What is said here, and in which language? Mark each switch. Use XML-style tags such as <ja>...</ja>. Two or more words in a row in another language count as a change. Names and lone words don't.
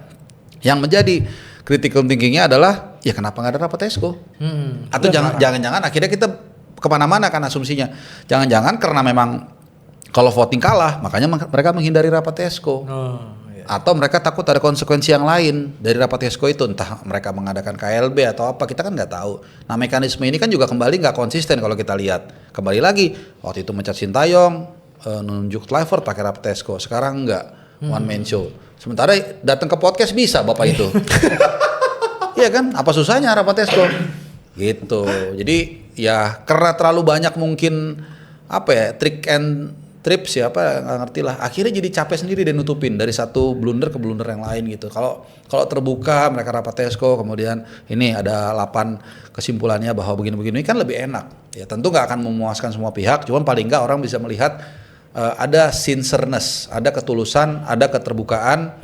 <id>Yang menjadi</id> <en>critical thinkingnya</en> <id>adalah ya kenapa nggak ada rapat Exco, atau jangan-jangan akhirnya kita kemana-mana kan asumsinya, jangan-jangan karena memang Kalau voting kalah, makanya mereka menghindari rapat Esko. Atau mereka takut ada konsekuensi yang lain dari rapat Esko itu, entah mereka mengadakan KLB atau apa, kita kan nggak tahu. Nah mekanisme ini kan juga kembali nggak konsisten kalau kita lihat. Kembali lagi, waktu itu mencat Sintayong, nunjuk Kluivert pakai rapat Esko, sekarang nggak,</id> <en>one man show.</en> <id>Sementara datang ke podcast bisa bapak itu. Iya kan, apa susahnya rapat Esko? Gitu. Jadi ya karena terlalu banyak mungkin apa ya,</id> <en>trick and trips</en> <id>ya, apa nggak ngerti lah. Akhirnya jadi capek sendiri dan nutupin dari satu blunder ke blunder yang lain gitu. Kalau terbuka mereka rapat Esko, kemudian ini ada 8 kesimpulannya bahwa begini-begini kan lebih enak. Ya tentu nggak akan memuaskan semua pihak, cuman paling nggak orang bisa melihat ada sincereness, ada ketulusan, ada keterbukaan.</id>